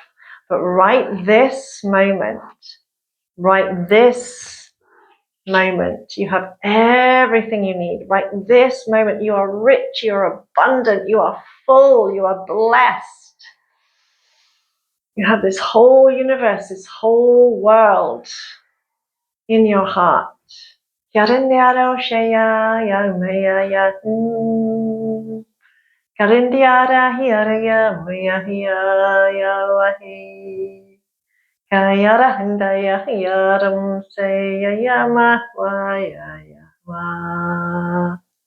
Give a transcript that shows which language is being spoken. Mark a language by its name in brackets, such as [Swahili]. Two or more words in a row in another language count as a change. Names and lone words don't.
[English] But right this moment, you have everything you need. Right this moment, you are rich, you are abundant, you are full, you are blessed. You have this whole universe, this whole world in your heart. Karindiara hiaraya maya hiya wahi. Kayara handaya hiyaram saya yama waya wa.